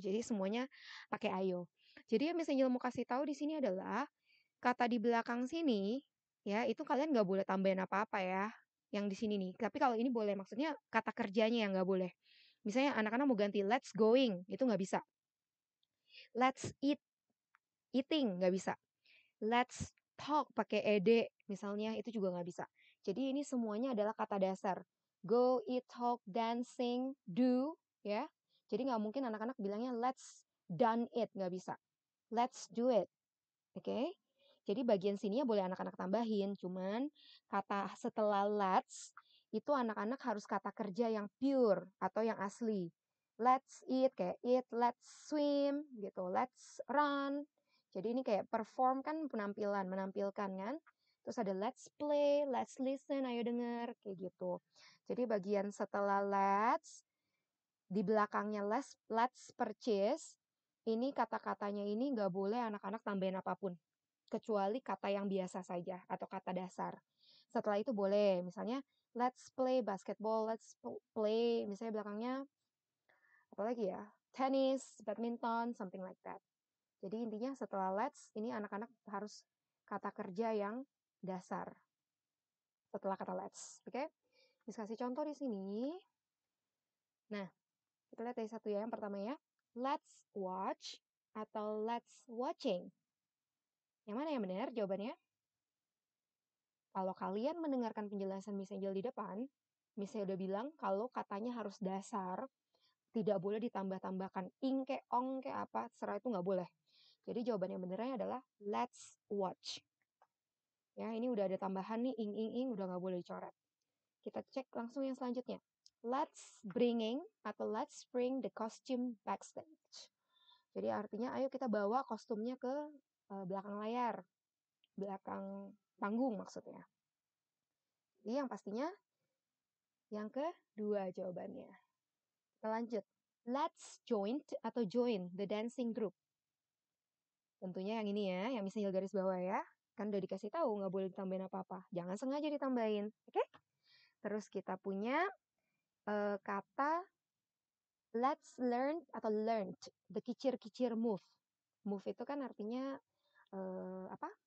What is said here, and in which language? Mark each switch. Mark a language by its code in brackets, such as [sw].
[id] Jadi semuanya pakai ayo. Jadi yang Miss Angel mau kasih tahu di sini adalah kata di belakang sini ya, itu kalian nggak boleh tambahin apa-apa ya. Yang di sini nih. Tapi kalau ini boleh, maksudnya kata kerjanya yang nggak boleh. Misalnya anak-anak mau ganti [en] let's going, [id] itu nggak bisa. [en] Let's eat, eating [id] nggak bisa. [en] Let's talk [id] pakai ed misalnya, itu juga nggak bisa. Jadi ini semuanya adalah kata dasar. [en] Go, eat, talk, dancing, do, ya. [id] Jadi nggak mungkin anak-anak bilangnya [en] let's done it, [id] nggak bisa. [en] Let's do it, oke? [id] Jadi bagian sininya boleh anak-anak tambahin, cuman kata setelah let's itu anak-anak harus kata kerja yang pure atau yang asli. [en] Let's eat kayak eat, let's swim gitu, let's run. [id] Jadi ini kayak perform kan penampilan, menampilkan kan. Terus ada [en] let's play, let's listen, [id] ayo denger kayak gitu. Jadi bagian setelah let's di belakangnya [en] let's purchase, [id] ini kata-katanya ini nggak boleh anak-anak tambahin apapun kecuali kata yang biasa saja atau kata dasar. Setelah itu boleh, misalnya [en] let's play basketball, let's play, [id] misalnya belakangnya apa lagi ya? [en] Tennis, badminton, something like that. [id] Jadi intinya setelah let's, ini anak-anak harus kata kerja yang dasar setelah kata let's, oke? Okay? Bisa kasih contoh di sini. Nah, kita lihat dari satu ya, yang pertama ya. [en] Let's watch atau let's watching. [id] Yang mana yang benar jawabannya? Kalau kalian mendengarkan penjelasan Miss Angel di depan, Miss udah bilang kalau katanya harus dasar, tidak boleh ditambah-tambahkan ing ke ong ke apa, terserah itu nggak boleh. Jadi jawaban yang benernya adalah [en] let's watch. [id] Ya, ini udah ada tambahan nih ing udah nggak boleh dicoret. Kita cek langsung yang selanjutnya. [en] Let's bring the costume backstage. [id] Jadi artinya ayo kita bawa kostumnya ke belakang layar, belakang panggung maksudnya. Jadi yang pastinya yang kedua jawabannya. Kita lanjut. [en] Let's join the dancing group. [id] Tentunya yang ini ya, yang misalnya garis bawah ya. Kan udah dikasih tahu nggak boleh ditambahin apa-apa. Jangan sengaja ditambahin. Oke? Terus kita punya kata [en] let's learn [id] atau learned. [en] The kicir-kicir move. [id] Move itu kan artinya apa?